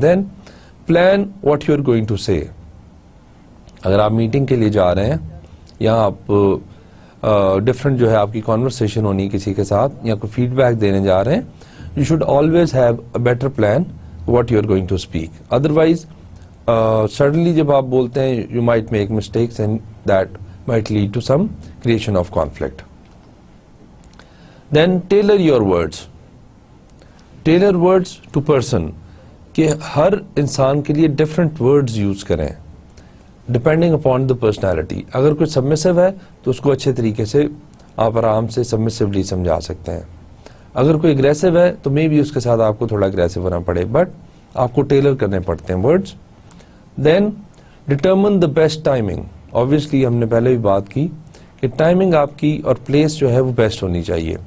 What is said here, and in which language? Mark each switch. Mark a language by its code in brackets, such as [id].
[en] Then plan what you are going to say. [ur] اگر آپ میٹنگ کے لیے جا رہے ہیں یا آپ ڈفرنٹ جو ہے آپ کی کانورسیشن ہونی کسی کے ساتھ یا کوئی فیڈ بیک دینے جا رہے ہیں, [en] you should always have a better plan what you are going to speak. Otherwise, suddenly [ur] جب آپ بولتے ہیں [en] you might make mistakes and that might lead to some creation of conflict. Then tailor your words. Tailor words to person. [ur] کہ ہر انسان کے لیے different words use کریں [en] depending upon the personality. [ur] اگر کوئی submissive ہے تو اس کو اچھے طریقے سے آپ آرام سے submissively سمجھا سکتے ہیں. اگر کوئی اگریسو ہے تو مے بی اس کے ساتھ آپ کو تھوڑا اگریسو ہونا پڑے, بٹ آپ کو ٹیلر کرنے پڑتے ہیں words. [en] Then determine the best timing. [ur] Obviously ہم نے پہلے بھی بات کی کہ ٹائمنگ آپ کی اور پلیس جو ہے وہ بیسٹ ہونی چاہیے.